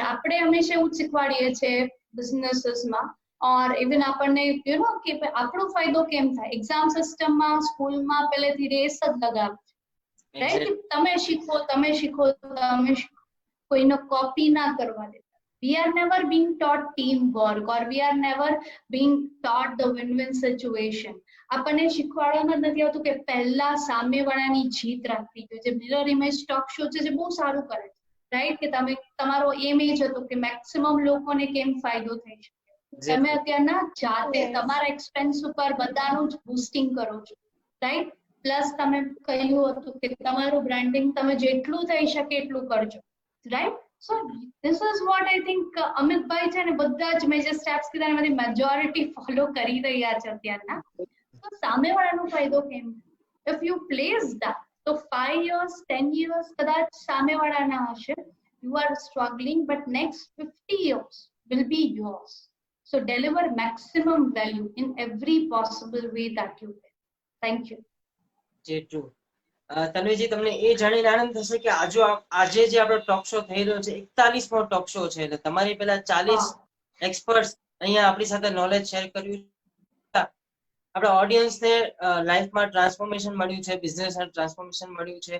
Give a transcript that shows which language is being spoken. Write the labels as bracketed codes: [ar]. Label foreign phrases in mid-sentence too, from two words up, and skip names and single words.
[gu] આપણે હંમેશા એવું શીખવાડીએ છીએ બિઝનેસીસમાં, [en] or even [gu] આપણને [en] you know [gu] કે આપણો ફાયદો કેમ થાય. એક્ઝામ સિસ્ટમમાં, સ્કૂલમાં પહેલેથી રેસ જ લગાવે, રાઈટ? તમે શીખો, તમે શીખો, તમે શીખો, કોઈનો કોપી ના કરવા દે. [en] We are never being taught teamwork, or we are never being taught the win-win situation. [gu] આપણને શીખવાડવામાં નથી આવતું કે પહેલા સામેવાળાની જીત રાખવી જોઈએ. જે મિરર ઇમેજ ટોક શો છે જે બહુ સારું કરે છે, રાઈટ? કે તમે તમારો એમ એ જ હતો કે મેક્સિમમ લોકોને કેમ ફાયદો થઈ શકે. તમે અત્યારના જાતે તમારા એક્સપેન્સ ઉપર બધાનું જ બૂસ્ટિંગ કરો છો, રાઈટ? પ્લસ તમે કહ્યું હતું કે તમારું બ્રાન્ડિંગ તમે જેટલું થઈ શકે એટલું કરજો, રાઈટ? [en] So this is what I think [gu] અમિતભાઈ છે ને બધા જ મેજર સ્ટેપ્સ કીધા એમાંથી મેજોરિટી ફોલો કરી રહ્યા છે અત્યારના. તો સામેવાળાનો ફાયદો કેમ? [en] If you place that, તો 5 years 10 years [gu] કદાચ સામેવાળાના હશે, [en] you are struggling, but next 50 years will be yours. So deliver maximum value in every possible way that you can. Thank you. [gu] તન્વીજી, તમને એ જાણીને આનંદ થશે કે આજે જે આપણો ટોક શો થઈ રહ્યો છે 41મો ટોક શો છે. એટલે તમારી પેલા 40 એક્સપર્ટ્સ અહીંયા આપણી સાથે નોલેજ શેર કર્યું. આપણા ઓડિયન્સને લાઈફમાં ટ્રાન્સફોર્મેશન મળ્યું છે, બિઝનેસમાં ટ્રાન્સફોર્મેશન મળ્યું છે.